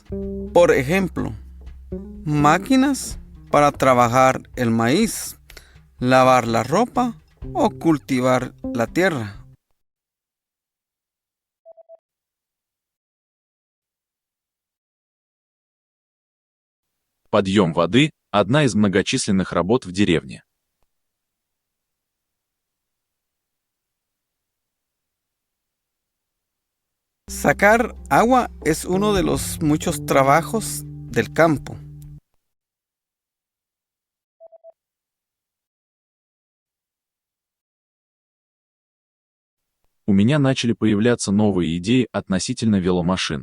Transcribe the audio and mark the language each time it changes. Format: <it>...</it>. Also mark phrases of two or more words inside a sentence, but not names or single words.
<es>Por ejemplo, máquinas para trabajar el maíz, lavar la ropa o cultivar la tierra.</es> <ru>Подъем воды – одна из многочисленных работ в деревне.</ru> <es>Sacar agua es uno de los muchos trabajos del campo.</es> <ru>У меня начали появляться новые идеи относительно веломашин.</ru>